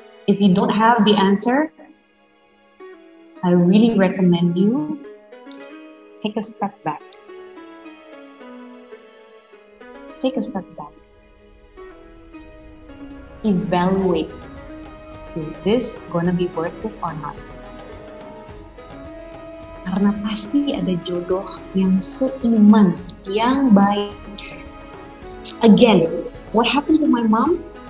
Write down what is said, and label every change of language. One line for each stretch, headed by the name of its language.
English: If you don't have the answer, I really recommend you take a step back. Take a step back. Evaluate, is this gonna be worth it or not?
Indonesian: Karena pasti ada jodoh yang seiman, yang baik.
English: Again, what happened to my mom?